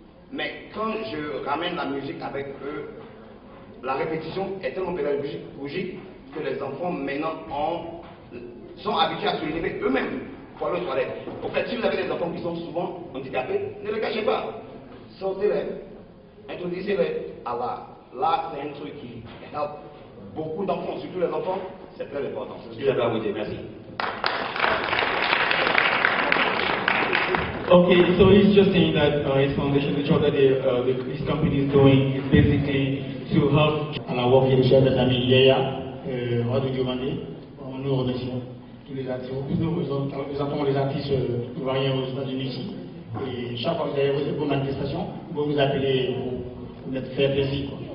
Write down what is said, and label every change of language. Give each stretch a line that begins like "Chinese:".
French: Mais quand je ramène la musique avec eux, la répétition est tellement pédagogique que les enfants maintenant sont habitués à se lever eux-mêmes pour aller aux toilettes. En fait, si vous avez des enfants qui sont souvent handicapés, ne les cachez pas. Sortez-les, introduisez-les à l'art. L'art, c'est un truc qui aide beaucoup d'enfants, surtout les enfants, c'est très important. C'est ce que j'avais à vous dire. Merci.
English: Okay, so he's just saying that his foundation, the job that his company is doing is basically to help.
French: On a
English: work with
French: chers amis Yaya, Vado Girondé. Nous remercions tous les artistes. Nous entendons les artistes ivoiriens aux États-Unis ici. Et chaque fois que vous avez vos manifestations, vous vous appelez pour nous faire plaisir.